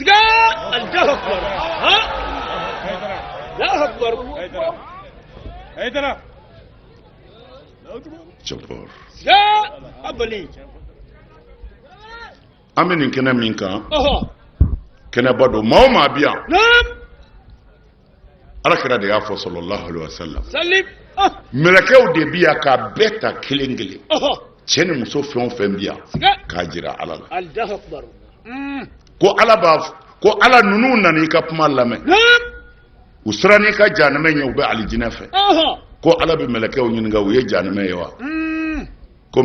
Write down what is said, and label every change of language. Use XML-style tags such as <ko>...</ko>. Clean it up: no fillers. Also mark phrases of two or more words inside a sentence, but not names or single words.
<bm>an bɛ nin kɛnɛ min kan kɛnɛba don maa o maa bɛ yan alakira de y'a fɔ</bm> <ar>صلى الله عليه وسلم</ar> <bm>mɛlɛkɛw de bi yan k'a bɛɛ ta kelen kelen cɛ ni muso fɛn o fɛn bi yan k'a jira ala la ko ala ninnu nana i ka kuma lamɛn u siranna i ka jahanama ɲɛ u bɛ alijinɛ fɛ ko ala bɛ mɛlɛkɛw ɲininka u ye jahanama ye wa ko</bm>